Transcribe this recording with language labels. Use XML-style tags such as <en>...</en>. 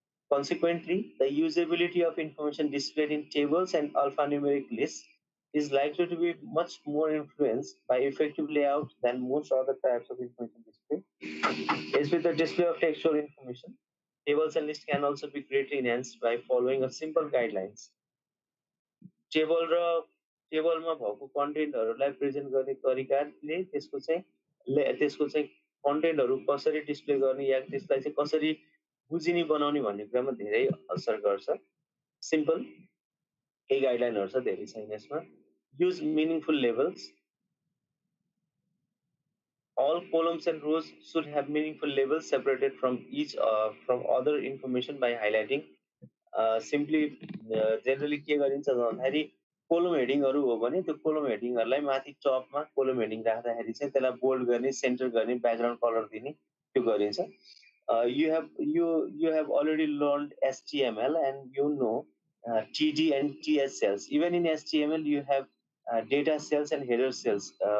<en>Consequently, the usability of information displayed in tables and alphanumeric lists is likely to be much more influenced by effective layout than most other types of information display. As with the display of textual information, tables and lists can also be greatly enhanced by following a simple guidelines.</en> <ne>टेबलमा भएको कन्टेन्टहरूलाई present गर्ने तरिकाले त्यसको चाहिँ कन्टेन्टहरू कसरी display गर्ने या त्यसलाई चाहिँ कसरी बुझिने बनाउने भन्ने कुरामा धेरै असर गर्छ। सिम्पल केही गाइडलाइनहरू छ, धेरै छैन यसमा।</ne> <en>Use meaningful labels. All columns and rows should have meaningful labels separated from other information by highlighting. Simply generally</en> <ne>के गरिन्छ भन्दाखेरि कोलम हेडिङहरू हो भने त्यो कोलम हेडिङहरूलाई माथि टपमा कोलम हेडिङ राख्दाखेरि चाहिँ त्यसलाई बोल्ड गर्ने, सेन्टर गर्ने, ब्याकग्राउन्ड कलर दिने त्यो गरिन्छ.</ne> <en>You have already learned HTML and you know TD and TS cells. Even in HTML, you have data cells and header cells.</en>